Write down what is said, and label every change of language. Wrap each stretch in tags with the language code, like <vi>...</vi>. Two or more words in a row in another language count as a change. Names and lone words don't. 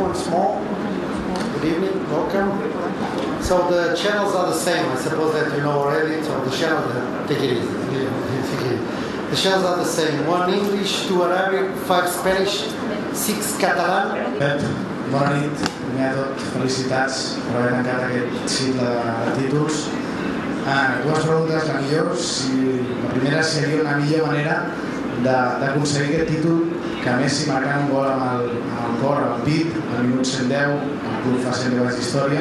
<en>Small. Good evening, welcome. So the channels are the same. I suppose that you know already. So the channels, take it easy. The channels are the same. 1 English, 2 Arabic, 5 Spanish, 6 Catalan.</en> <ca>Bona nit. Primer de tot, felicitats per haver tancat aquest cicle de títols. Dues preguntes, la millor. La primera seria una millor manera d'aconseguir aquest títol, que a Messi marcant un gol amb el cor, amb el pit, al minut 110, el club fa 110 anys d'història.</ca>